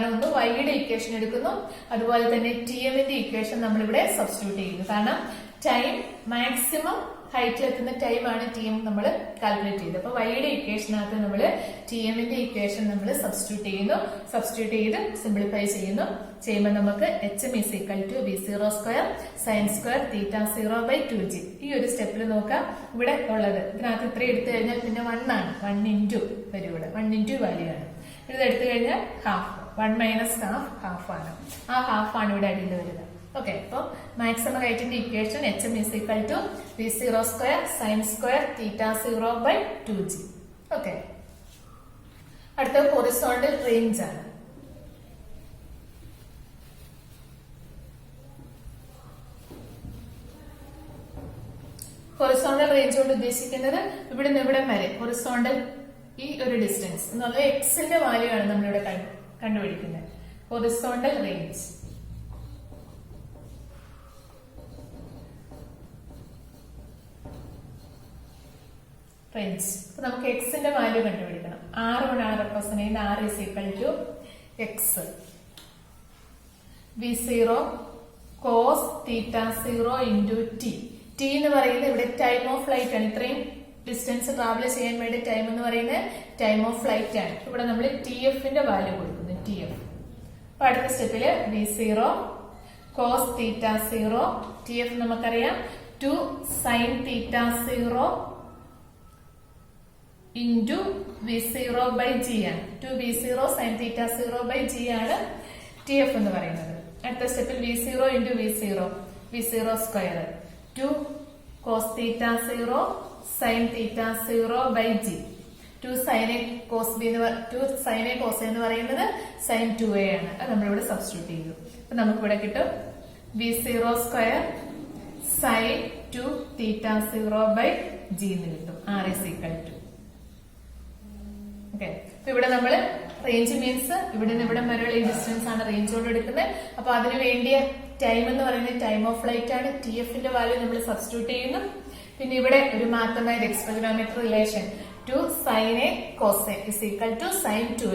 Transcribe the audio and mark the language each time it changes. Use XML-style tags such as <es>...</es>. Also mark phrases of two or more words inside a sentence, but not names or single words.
<ml>ഒന്ന് y-യുടെ ഇക്വേഷൻ എടുക്കുന്നു, അതുപോലെ തന്നെ TM-ന്റെ ഇക്വേഷൻ നമ്മൾ ഇവിടെ സബ്സ്റ്റിറ്റ്യൂട്ട് ചെയ്യുന്നു. കാരണം</ml> <en>time maximum height</en> <ml>എത്തുന്ന ടൈമാണ് TM നമ്മൾ കാൽക്കുലേറ്റ് ചെയ്തത്. അപ്പൊ y-യുടെ ഇക്വേഷനകത്ത് നമ്മൾ TM-ന്റെ ഇക്വേഷൻ നമ്മൾ സബ്സ്റ്റിറ്റ്യൂട്ട് ചെയ്ത് സിംപ്ലിഫൈ ചെയ്യുമ്പോൾ നമുക്ക്</ml> <en>HM is equal to v0 square sin square θ0 by 2g.</en> <ml>ഈ ഒരു സ്റ്റെപ്പിൽ നോക്കാം. ഇവിടെ ഉള്ളത് ഇതിനകത്ത് ഇത്ര എടുത്തു കഴിഞ്ഞാൽ പിന്നെ 1 ആണ്, 1 ഇൻറ്റു വരും. ഇവിടെ 1 ഇൻറ്റു വാല്യൂ ആണ്. ഇത് എടുത്തു കഴിഞ്ഞാൽ ഹാഫ്,</ml> <en>1 minus half half</en> <ml>ആണ്. ആ ഹാഫ് ആണ് ഇവിടെ അടിയിൽ വരുന്നത്. ഓക്കെ, അപ്പൊ</ml> <en>maximum height equation HM is equal to v0 square sin square θ0 by 2g.</en> <ml>ഓക്കെ, അടുത്ത</ml> <en>horizontal range</en> <ml>ആണ്.</ml> <en>horizontal range</en> <ml>കൊണ്ട് ഉദ്ദേശിക്കുന്നത് ഇവിടെ നിന്ന് ഇവിടെ വരെ ഹൊറിസോണ്ടൽ ഈ ഒരു ഡിസ്റ്റൻസ് എന്ന് പറഞ്ഞാൽ എക്സിന്റെ വാല്യൂ ആണ് നമ്മളിവിടെ കണ്ടുപിടിക്കുന്നത്.</ml> <en>horizontal range</en> <ml>അപ്പൊ നമുക്ക് എക്സിന്റെ വാല്യൂ കണ്ടുപിടിക്കണം. R കൊണ്ടാണ് റെപ്രസെന്റ് ചെയ്യുന്നത്.</ml> <en>R is equal to x v0 cos θ0 into t.</en> <ml>T എന്ന് പറയുന്നത് ഇവിടെ</ml> <en>time of flight</en> <ml>ആണ്. ഇത്രയും</ml> <en>distance travel</en> <ml>ചെയ്യാൻ വേണ്ടി ടൈം എന്ന് പറയുന്നത്</ml> <en>time of flight</en> <ml>ആണ്. ഇവിടെ നമ്മൾ TF-ന്റെ വാല്യൂ കൊടുക്കുന്നു, TF. അപ്പൊ അടുത്ത സ്റ്റെപ്പില്</ml> <en>v0 cos θ0 TF</en> <ml>നമുക്കറിയാം</ml> <en>2 sin θ0 into v0 by g</en> <ml>ആണ്.</ml> <en>2 v0 sin θ0 by g</en> <ml>ആണ് TF എന്ന് പറയുന്നത്. അടുത്ത സ്റ്റെപ്പിൽ</ml> <en>v0 into v0 square 2 cos θ0 sin θ0 by g. 2 sin a cos b 2 sin a cos a</en> <ml>എന്ന് പറയുന്നത്</ml> <en>sin 2a ആണ്.</en> <ml>അത് നമ്മളിവിടെ സബ്സ്റ്റിറ്റ്യൂട്ട് ചെയ്തു. അപ്പൊ നമുക്കിവിടെ കിട്ടും</ml> <en>v0 square sin 2 θ0 by g</en> <ml>എന്ന് കിട്ടും.</ml> <en>R is equal to.</en> <ml>ഓക്കെ, അപ്പൊ ഇവിടെ നമ്മൾ</ml> <en>range means</en> <ml>ഇവിടെ നിന്ന് ഇവിടെ വരെയുള്ള ഈ ഡിസ്റ്റൻസ് ആണ് റേഞ്ച് കൊണ്ട് എടുക്കുന്നത്. അപ്പൊ അതിന് വേണ്ടിയ ടൈം എന്ന് പറയുന്നത്</ml> <en>time of flight</en> <ml>ആണ്. TF-ന്റെ വാല്യൂ നമ്മൾ സബ്സ്റ്റിറ്റ്യൂട്ട് ചെയ്യുന്നു. പിന്നെ ഇവിടെ ഒരു മാറ്റമായത്</ml> <en>extragrammetric relation two sine A cos A is equal to sine 2a.</en>